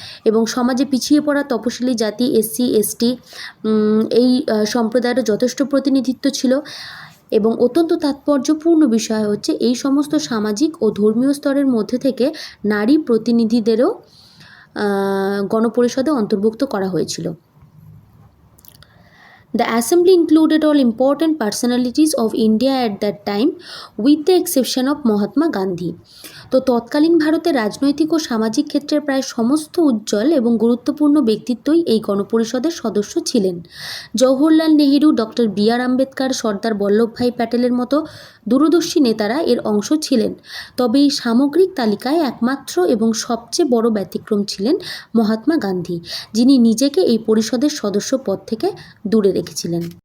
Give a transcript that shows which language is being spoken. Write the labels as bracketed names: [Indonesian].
[Bangla] এবং সমাজে পিছিয়ে পড়া তপশিলি জাতি, এসসি, এসটি, এই সম্প্রদায়েরও যথেষ্ট প্রতিনিধিত্ব ছিল। এবং অত্যন্ত তাৎপর্যপূর্ণ বিষয় হচ্ছে এই সমস্ত সামাজিক ও ধর্মীয় স্তরের মধ্যে থেকে নারী প্রতিনিধিদেরও গণপরিষদে অন্তর্ভুক্ত করা হয়েছিল। [English] The assembly included all important personalities of India at that time with the exception of Mahatma Gandhi. [Bangla] তো তৎকালীন ভারতের রাজনৈতিক ও সামাজিক ক্ষেত্রের প্রায় সমস্ত উজ্জ্বল এবং গুরুত্বপূর্ণ ব্যক্তিত্বই এই গণপরিষদের সদস্য ছিলেন। Jawaharlal Nehru, doctor B.R.. আম্বেদকর, সর্দার বল্লভভাই প্যাটেলের মতো দূরদর্শী নেতারা এর অংশ ছিলেন। তবে এই সামগ্রিক তালিকায় একমাত্র এবং সবচেয়ে বড় ব্যতিক্রম ছিলেন মহাত্মা গান্ধী, যিনি নিজেকে এই পরিষদের সদস্য পদ থেকে দূরে রেখেছিলেন।